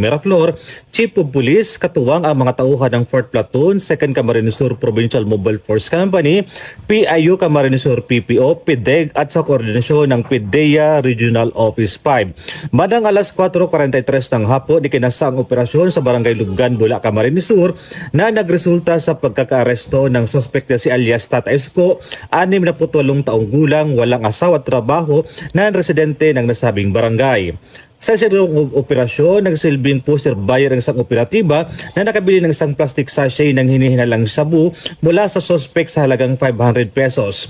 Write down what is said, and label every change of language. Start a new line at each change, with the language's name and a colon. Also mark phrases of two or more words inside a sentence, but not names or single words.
Filipino: Miraflor,
English: Chief of Police,
Filipino: katuwang ang mga tauhan ng 4th Platoon, 2nd Camarines Sur Provincial Mobile Force Company, PIU Camarines Sur PPO, PIDEG at sa koordinasyon ng PIDEA Regional Office 5. Madang alas 4:43 ng hapon, ikinasa ang operasyon sa Barangay Lubgan, Bula, Camarines Sur na nagresulta sa pagkakaaresto ng suspect na si alias Tata Esko, 68 taong gulang, walang asawa at trabaho na residente ng nasabing barangay. Sa isinagawang operasyon, nagsilbing
English: poster buyer
Filipino: ng isang operatiba na nakabili ng isang
English: plastic sachet
Filipino: ng hinihinalang shabu mula sa suspect sa halagang 500 pesos.